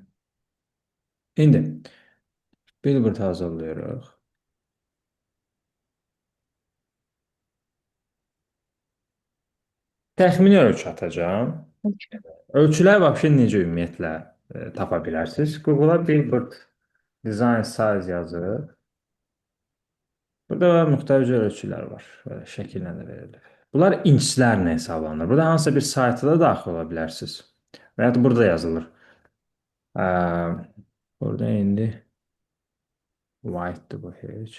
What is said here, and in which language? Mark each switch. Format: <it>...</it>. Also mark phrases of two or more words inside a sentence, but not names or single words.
<az>İndi billboard hazırlayırıq. Təxmini ölçü atacağım. Ölçülər vəbşə necə ümumiyyətlə tapa bilərsiniz? Google-a</az> <en>billboard design size</en> <az>yazır. Burada müxtəlif ölçülər var. Böyle şəkillə də verilir. Bunlar inçlərlə hesablanır. Burada hansısa bir sayta da daxil ola bilərsiniz. Və ya da burada yazılır. Ə, Burada indi white'dır bu heç.</az>